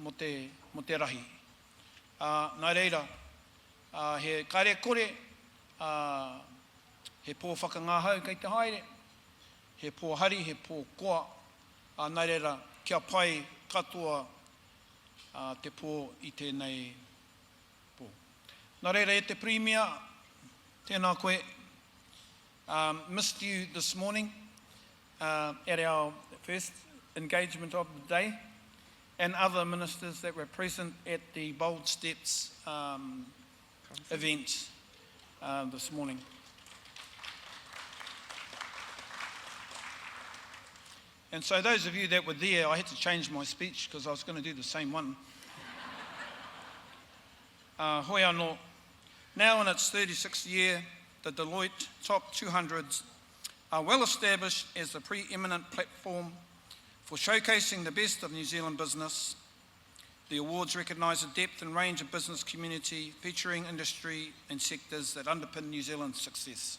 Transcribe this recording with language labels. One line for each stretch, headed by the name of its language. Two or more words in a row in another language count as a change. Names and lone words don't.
Māori: Nā reira, he kare kore, he pō whakangāhau kei te haere, he pō hari, he pō koa, nā reira, kia pai katoa te pō i tēnei pō. Nā reira, e te Premier, tēnā koe,
English: missed you this morning at our first engagement of the day, and other ministers that were present at the Bold Steps event this morning. And so those of you that were there, I had to change my speech because I was going to do the same one.
Māori: Hoi anō.
English: Now in its 36th year, the Deloitte Top 200s are well established as the preeminent platform for showcasing the best of New Zealand business. The awards recognise the depth and range of business community featuring industry and sectors that underpin New Zealand's success.